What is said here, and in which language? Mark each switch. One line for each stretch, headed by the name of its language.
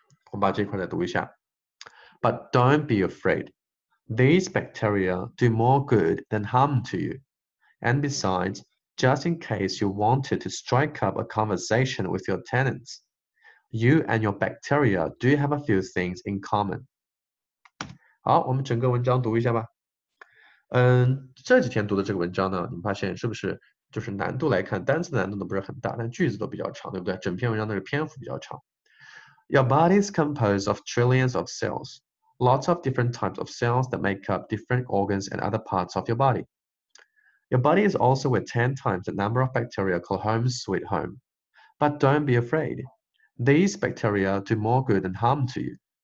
Chinese: 我把这块再读一下。
English: But don't be afraid. These bacteria do more good than harm to you. And besides, just in case you wanted to strike up a conversation with your tenants, you and your bacteria do have a few things in common.
Chinese: 好，我们整个文章读一下吧。这几天读的这个文章呢，你们发现是不是就是难度来看，单词的难度呢不是很大，但句子都比较长，对不对？整篇文章都是篇幅比较长。
English: Your body is composed of trillions of cells, lots of different types of cells that make up different organs and other parts of your body. Your body is also with 10 times the number of bacteria called home sweet home. But don't be afraid. These bacteria do more good than harm to you.